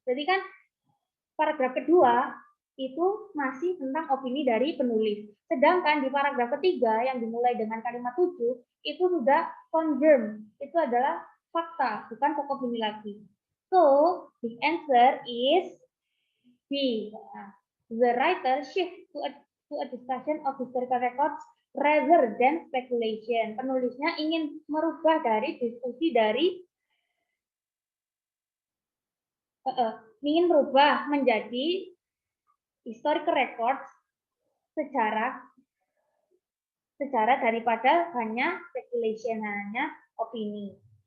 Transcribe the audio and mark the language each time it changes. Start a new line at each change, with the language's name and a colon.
Indonesian: Jadi kan paragraf kedua itu masih tentang opini dari penulis. Sedangkan di paragraf ketiga yang dimulai dengan kalimat 7 itu sudah confirm. Itu adalah fakta, bukan opini lagi.
English: So, the answer is B. The writer shift to a discussion of historical records rather than speculation.
Indonesian: Penulisnya ingin merubah dari diskusi dari ingin merubah menjadi historical records secara daripada hanya speculation, hanya opini.